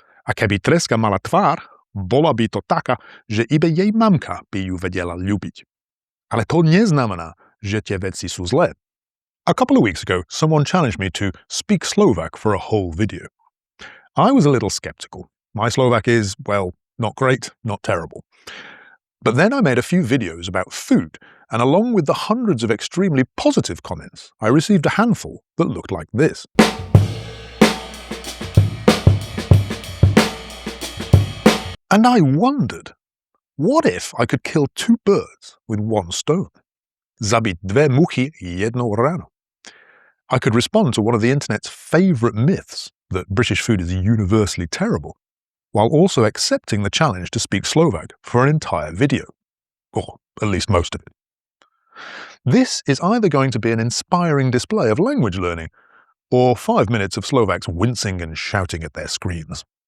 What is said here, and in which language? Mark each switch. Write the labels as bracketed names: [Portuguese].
[Slovak] A keby treska mala tvár, bola by to taká, že iba jej mamka by ju vedela ľúbiť. Ale to neznamená, že tie veci sú zlé. [English] A couple of weeks ago, someone challenged me to speak Slovak for a whole video. I was a little sceptical. My Slovak is, well, not great, not terrible. But then I made a few videos about food, and along with the hundreds of extremely positive comments, I received a handful that looked like this. And I wondered, what if I could kill two birds with one stone? [Slovak] Zabiť dve muchy jednou ranou. [English] I could respond to one of the internet's favourite myths, that British food is universally terrible, while also accepting the challenge to speak Slovak for an entire video. Or at least most of it. This is either going to be an inspiring display of language learning, or 5 minutes of Slovaks wincing and shouting at their screens.